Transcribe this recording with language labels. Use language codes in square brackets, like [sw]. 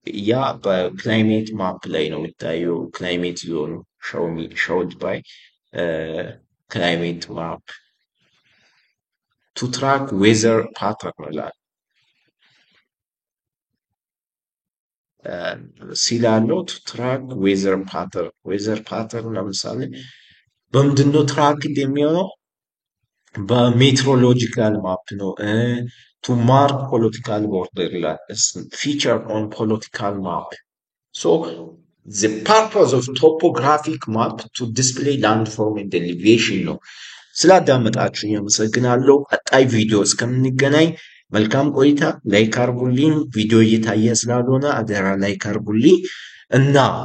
[am] ያ በክላይሜት ማፕ ላይ ነው የሚታየው። [en] ክላይሜት ዞን showed by climate map. to track weather pattern ይላል። ሲላለው to track weather pattern ለምሳሌ በምንድነው ትራክ እንደሚሆነው? በሜትሮሎጂካል ማፕ ነው። to mark political border ይላል። feature on political map. So the purpose of topographic map to display landform and elevation [am] ነው። ስላዳመጣችሁኝ አመሰግናለሁ። ቀጣይ ቪዲዮ እስከምንገናኝ መልካም ቆይታ። ላይክ አርጉልኝ። ቪዲዮ እየታየ ስላልሆነ አደራ ላይክ አርጉልኝ እና